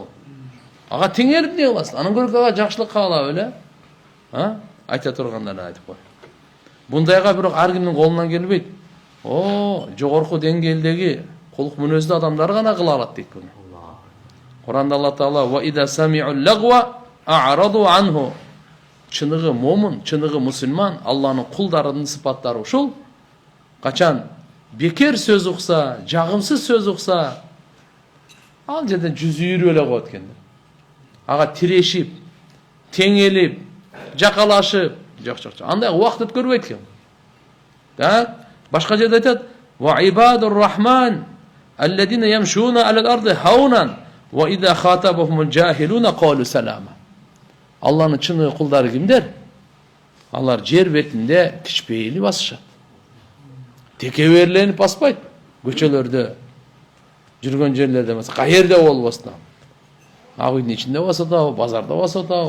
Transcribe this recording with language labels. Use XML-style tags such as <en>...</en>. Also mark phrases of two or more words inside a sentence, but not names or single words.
<ky>Ага теңерип не кыласың? Анын көрүп ага жакшылык каалап эле. Айта тургандарын айтып кой. Бундайга бирок ар кимдин колунан келбейт. Жогорку деңгээлдеги кулук мүнөздүү адамдар гана кыла алат дейт буну. Куранда Алла Таала</ky> <ar>وإذا سمعوا اللغو أعرضوا عنه.</ar> <ky>Чыныгы момун, чыныгы мусулман, Алланын кулдарынын сыпаттары ушул. Качан бекер сөз укса, жагымсыз сөз укса, ал жерден жүз үйрүп эле коет экен. Ага тирешип, теңелип, жакалашып, жок. Андай убакыт өткөрбөйт экен. Так, башка жерде айтат:</ky> <ar>"وعباد الرحمن الذين يمشون على الأرض هونا وإذا خاطبهم الجاهلون قالوا سلاما."</ar> <ky>Алланын чыны кулдары кимдер? Алар жер бетинде кичпейли басышат. Текеберленип баспайт. Көчөлөрдө, жүргөн жерлерде эмес, каерде болбосун. Ак үйдүн ичинде баса да, базарда баса да.</ky>